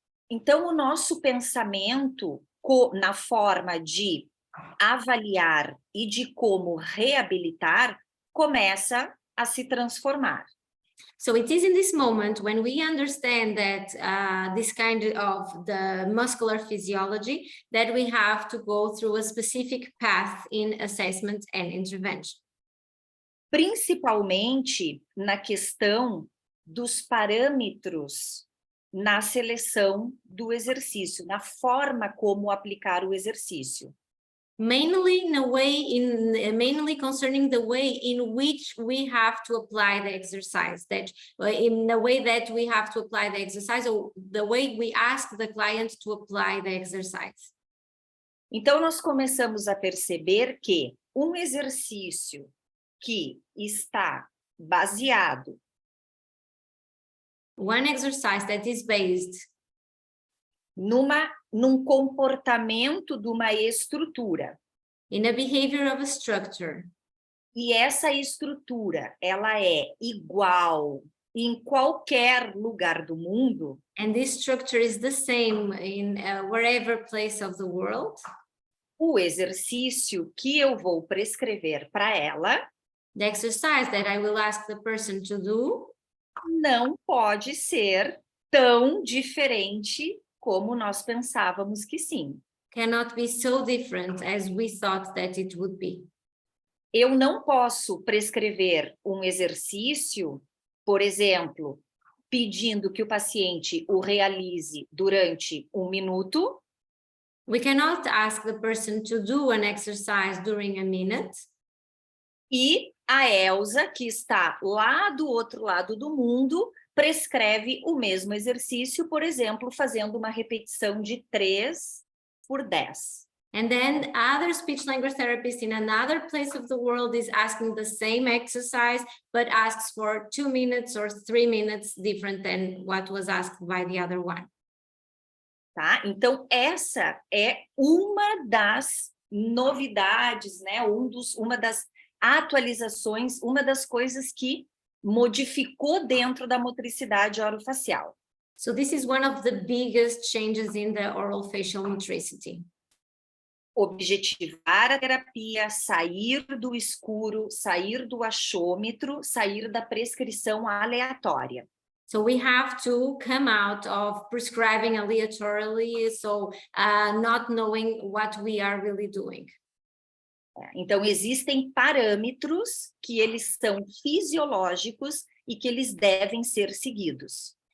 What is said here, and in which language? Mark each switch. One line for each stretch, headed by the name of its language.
Portuguese: Então, o nosso pensamento na forma de avaliar e de como reabilitar começa a se transformar.
English: So it is in this moment when we understand that this kind of the muscular physiology that we have to go through a specific path in assessment and intervention.
Portuguese: Principalmente na questão dos parâmetros na seleção do exercício, na forma como aplicar o exercício.
English: mainly mainly concerning the way in which we have to apply the exercise, that in the way that we have to apply the exercise, or the way we ask the client to apply the exercise.
Portuguese: Então, nós começamos a perceber que um exercício que está baseado
English: One exercise that is based
Portuguese: num comportamento de uma estrutura,
English: in a behavior of a structure,
Portuguese: e essa estrutura ela é igual em qualquer lugar do mundo,
English: and this structure is the same in wherever place of the world,
Portuguese: o exercício que eu vou prescrever para ela
English: the exercise that I will ask the person to do
Portuguese: não pode ser tão diferente como nós pensávamos que sim.
English: cannot be so different as we thought that it would be.
Portuguese: Eu não posso prescrever um exercício, por exemplo, pedindo que o paciente o realize durante 1 minuto.
English: We cannot ask the person to do an exercise during a minute,
Portuguese: E a Elsa, que está lá do outro lado do mundo, prescreve o mesmo exercício, por exemplo, fazendo uma repetição de 3 por 10.
English: and then other speech language therapist in another place of the world is asking the same exercise, but asks for 2 minutes or 3 minutes different than what was asked by the other one.
Portuguese: Tá? Então, essa é uma das novidades, né? Uma das atualizações, uma das coisas que modificou dentro da motricidade orofacial.
English: So this is one of the biggest changes in the oral facial motricity.
Portuguese: Objetivar a terapia, sair do escuro, sair do achômetro, sair da prescrição aleatória.
English: So we have to come out of prescribing aleatorily, so not knowing what we are really doing.
Portuguese: Então, existem parâmetros que eles são fisiológicos e que eles devem ser seguidos.